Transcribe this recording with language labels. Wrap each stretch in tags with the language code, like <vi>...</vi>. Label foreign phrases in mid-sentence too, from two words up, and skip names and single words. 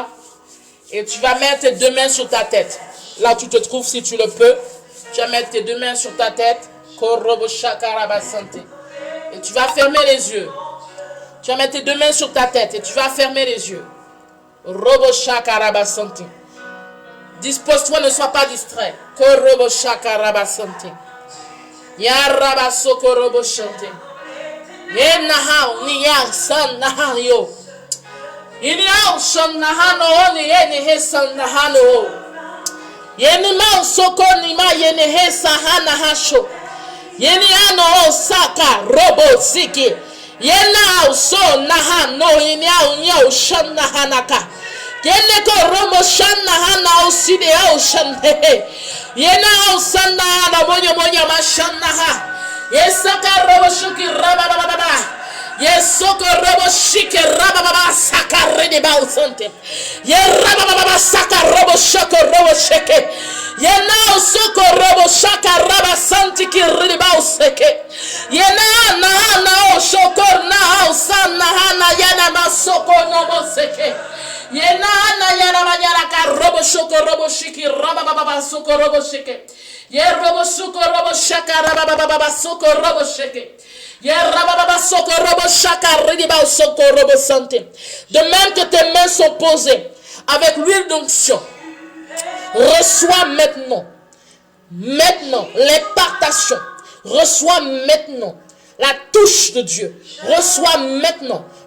<fr>Et tu vas mettre tes deux mains sur ta tête. Là où tu te trouves, si tu le peux. Tu vas mettre tes deux mains sur ta tête. Et tu vas fermer les yeux. Tu vas mettre tes deux mains sur ta tête et tu vas fermer les yeux. Dispose-toi, ne sois pas distrait. Yeni ma soko ni ma yene hesa hana hasho. Yeni ano saka robo siki. Yena so naha no yeni au nyao shan nahanaka. Yene ko robo shan nahana o side au shan hehe. Yena au sanda na monyo ma shan naha. Yesaka robo shuki raba baba. Yesoko robo shike raba baba saka rede ba usante. Ye raba baba saka robo shoko robo sheke. Yena soko robo shaka raba santi ki rede ba useke. Yena na o shoko na o san na yana masoko no moseke. Yena yana manyara ka robo shoko robo shiki raba baba soko robo sheke. Ye robo shoko robo shaka raba baba soko robo sheke. De même que tes mains sont posées avec l'huile d'onction, reçois maintenant l'impartation, reçois maintenant la touche de Dieu, reçois maintenant.</fr>